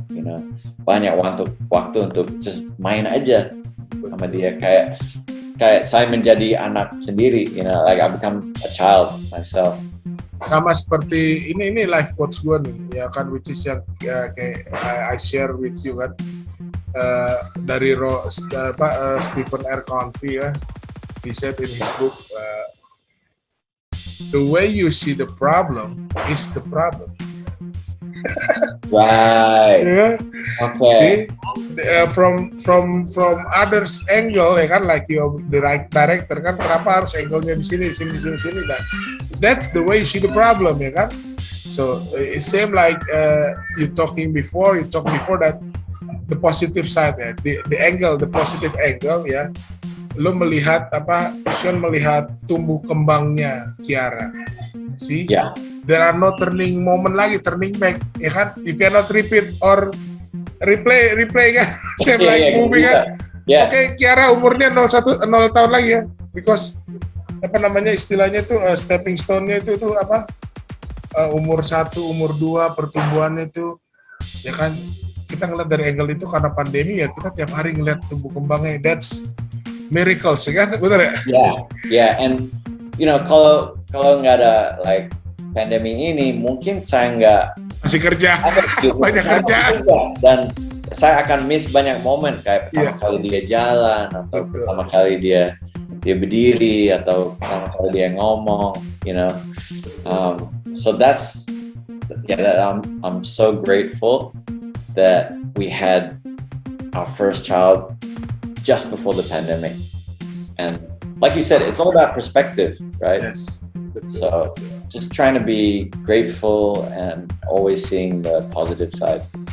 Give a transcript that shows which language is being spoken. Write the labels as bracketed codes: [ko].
[en] You know, [id] banyak waktu untuk just main aja sama dia, kayak saya menjadi anak sendiri. [en] You know, like I become a child myself. [id] Sama seperti ini [en] life quotes [id] gue nih, ya kan, [en] which is [id] yang kayak [en] I share with you [id] kan, dari Stephen R. Covey ya. [en] He said in his book, the way you see the problem is the problem. Right. Yeah. Okay. See, from others angle, [id] ya kan, [en] like you the right director kan, [id] kenapa harus angle-nya di sini kan? [en] That's the way you see the problem, [id] ya kan? [en] So it same like you talked before that the positive side ya, the positive angle ya. [id] Lo melihat Sean melihat tumbuh kembangnya Kiara. [en] See? Yeah. There are no turning back, [id] ya kan? [en] You cannot repeat or replay kan? Same like movie kan? Yeah. [id] Oke, Kiara umurnya 0 tahun lagi ya, because istilahnya itu stepping stone-nya itu umur 1, umur 2 pertumbuhannya itu, ya kan kita ngeliat dari angle itu karena pandemi ya kita tiap hari ngeliat tumbuh kembangnya. [en] That's miracles, [id] ya kan? Bener ya? [en] Yeah, and you know [id] kalau nggak ada like pandemi ini, mungkin saya nggak masih kerja, banyak kerja, dan saya akan miss banyak momen kayak pertama kali dia jalan atau pertama kali dia berdiri atau pertama kali dia ngomong, [en] you know. So that's that I'm so grateful that we had our first child just before the pandemic, and like you said, it's all about perspective, right? Yes. So just trying to be grateful and always seeing the positive side.